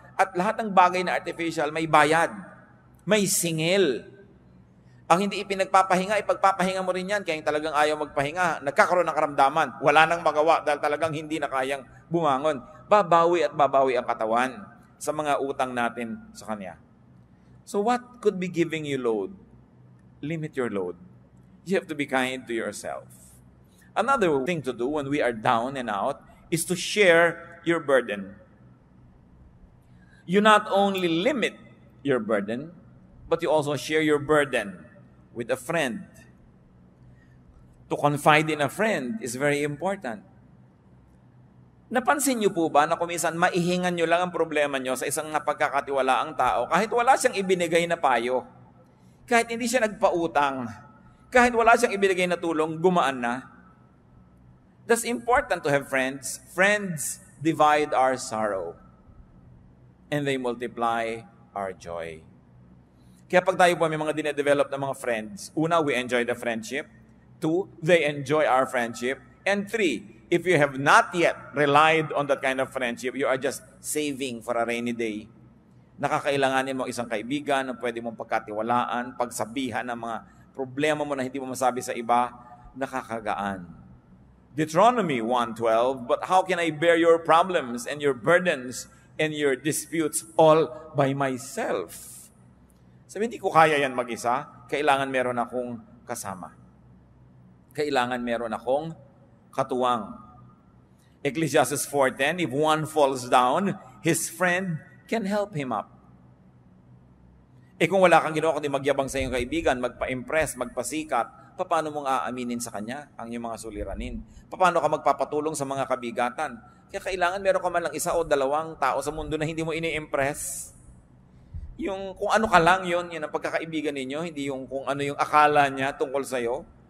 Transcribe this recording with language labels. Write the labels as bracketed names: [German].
[Filipino] At lahat ng bagay na artificial, may bayad. May singil. Ang hindi ipinagpapahinga, ipagpapahinga mo rin yan. Kaya yung talagang ayaw magpahinga, nagkakaroon ng karamdaman. Wala nang magawa dahil talagang hindi na kayang bumangon. Babawi at babawi ang katawan sa mga utang natin sa Kanya. [English] So what could be giving you load? Limit your load. You have to be kind to yourself. Another thing to do when we are down and out is to share your burden. You not only limit your burden, but you also share your burden with a friend. To confide in a friend is very important. [Filipino] Napansin niyo po ba na kuminsan maihingan niyo lang ang problema niyo sa isang napagkakatiwalaang tao kahit wala siyang ibinigay na payo, kahit hindi siya nagpautang, kahit wala siyang ibinigay na tulong, gumaan na. [English] That's important to have friends. Friends divide our sorrow and they multiply our joy. [Filipino] Kaya pag tayo po may mga dinedevelop na mga friends, una, [English] we enjoy the friendship. 2, they enjoy our friendship. And 3, if you have not yet relied on that kind of friendship, you are just saving for a rainy day. [Filipino] Nakakailanganin mo isang kaibigan na pwede mong pagkatiwalaan, pagsabihan ng mga problema mo na hindi mo masabi sa iba, nakakagaan. [English] Deuteronomy 1:12, but how can I bear your problems and your burdens and your disputes all by myself? [Filipino] Sabi, hindi ko kaya yan mag-isa. Kailangan meron akong kasama. Kailangan meron akong katuwang. [English] Ecclesiastes 4:10, if one falls down, his friend can help him up. [Filipino] Kung wala kang ginawa kundi magyabang sa iyong kaibigan, magpa-impress, magpasikat, paano mong aaminin sa kanya ang iyong mga suliranin? Paano ka magpapatulong sa mga kabigatan? Kaya kailangan meron ka man lang 1 o 2 tao sa mundo na hindi mo ini-impress. Yung kung ano ka lang yun ang pagkakaibigan ninyo, hindi yung kung ano yung akala niya tungkol sa'yo.